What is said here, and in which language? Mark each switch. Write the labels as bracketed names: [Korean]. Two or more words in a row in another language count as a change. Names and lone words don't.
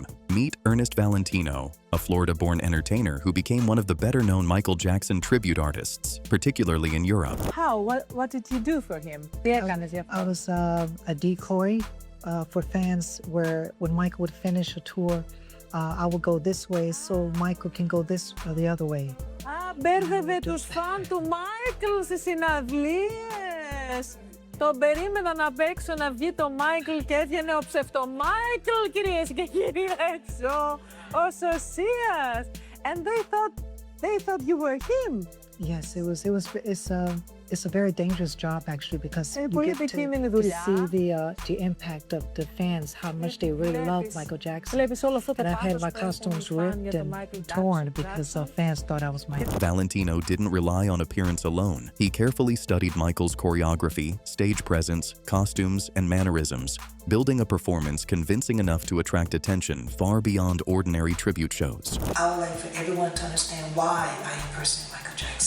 [English] Meet Ernest Valentino, a Florida-born entertainer who became one of the better-known Michael Jackson tribute artists, particularly in Europe. How? What did you do for him? I was a decoy for fans where when Michael would finish a tour, I would go this way so Michael can go this or the other way. [Greek] Μπέρδευε τους φαν του Μάικλ στις συναυλίες. Τον περίμενα να παίξω να βγει το Μάικλ και έβγαινε ο ψευτο-Μάικλ, κυρίες και κύριοι, έξω, ο Σωσίας. [English] And they thought you were him. Yes, it's a very dangerous job actually because you [Greek] πολύ [English] get [Greek] επικίνδυνη [English] to [Greek] δουλειά. [English] see the impact of the fans, how much they really love Michael Jackson. [Greek] Βλέπεις όλο αυτό το [English] And I had [Greek] πάθος [English] my [Greek] που έχουν οι [English] costumes [Greek] φαν [English] ripped [Greek] για τον [English] and [Greek] Μάικλ [English] torn [Greek] Τζάκσον. [English] because fans thought I was Michael. Valentino didn't rely on appearance alone. He carefully studied Michael's choreography, stage presence, costumes, and mannerisms, building a performance convincing enough to attract attention far beyond ordinary tribute shows. I would like for everyone to understand why I impersonate Michael Jackson.